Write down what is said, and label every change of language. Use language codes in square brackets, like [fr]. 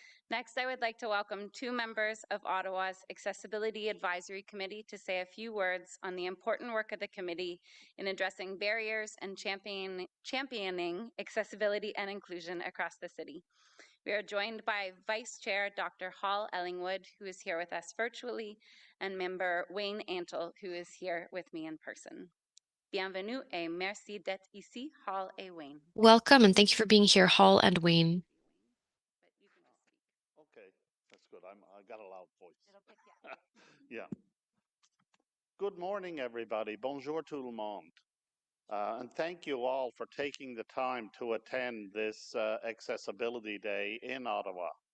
[en] Next, I would like to welcome two members of Ottawa's Accessibility Advisory Committee to say a few words on the important work of the committee in addressing barriers and championing accessibility and inclusion across the city. We are joined by Vice Chair Dr. Hall Ellingwood, who is here with us virtually, and member Wayne Antle, who is here with me in person. [fr] Bienvenue et merci d'être ici, Hall et Wayne. [en] Welcome and thank you for being here, Hall and Wayne. Okay, that's good. I got a loud voice. It'll pick you up. Yeah. Good morning, everybody. [fr] Bonjour tout le monde. [en] And thank you all for taking the time to attend this Accessibility Day in Ottawa.